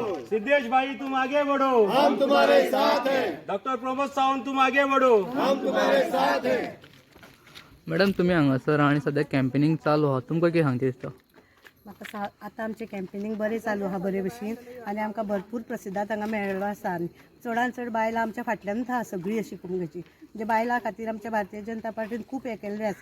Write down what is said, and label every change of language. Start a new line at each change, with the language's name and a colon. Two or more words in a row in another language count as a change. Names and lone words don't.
Hindi: सिद्धेश भाई तुम आगे बढ़ो, हम तुम्हारे साथ हैं। डॉक्टर प्रमोद सावंत तुम आगे बढ़ो, हम तुम्हारे साथ हैं।
Konkani: मॅडम तुम्ही हांगासर आणि सध्या कॅम्पेनिंग चालू आहा, तुमकां कितें सांगचे दिसता? म्हाका आतां आमचें कॅम्पेनींग बरें चालू आहा बरे भशेन आनी आमकां भरपूर प्रतिसाद हांगा मेळ्ळो आसा आनी चडांत चड बायलां आमच्या फाटल्यानूच आहा सगळीं अशी कुटुंबाची म्हणजे बायलां खातीर आमच्या भारतीय जनता पार्टीन खूब हें केल्लें आसा.